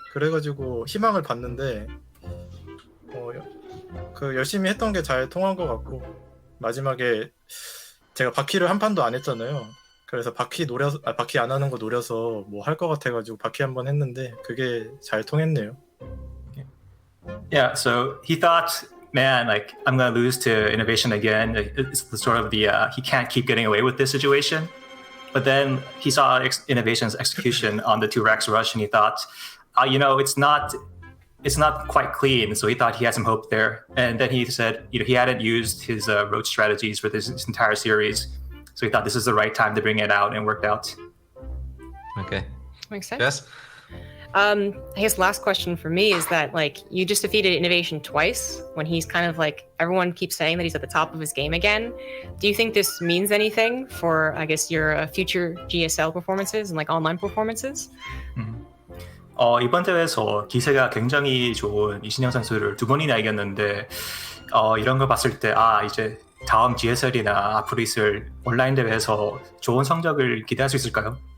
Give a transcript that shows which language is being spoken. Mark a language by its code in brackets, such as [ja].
[ko] 그래가지고 희망을 봤는데 그 열심히 했던 게 잘 통한 것 같고, 마지막에 제가 바퀴를 한 판도 안 했잖아요. 그래서 바퀴 안 하는 거 노려서 뭐 할 것 같아가지고 바퀴 한 번 했는데 그게 잘 통했네요. [en] Yeah, so he thought, man, like I'm gonna lose to INnoVation again. It's the sort of the he can't keep getting away with this situation. But then he saw INnoVation's execution on the 2-Rex rush, and he thought, it's not quite clean. So he thought he had some hope there. And then he said, he hadn't used his roach strategies for this entire series. So he thought this is the right time to bring it out, and worked out. Okay. Makes sense. Yes. I guess last question for me is that, like, you just defeated INnoVation twice when he's kind of like, everyone keeps saying that he's at the top of his game again. Do you think this means anything for, I guess, your future GSL performances and like online performances? [ko] 이번 대회에서 기세가 굉장히 좋은 이신영 선수를 2번이나 이겼는데 이런 걸 봤을 때 이제 다음 GSL이나 앞으로 있을 온라인 대회에서 좋은 성적을 기대할 수 있을까요?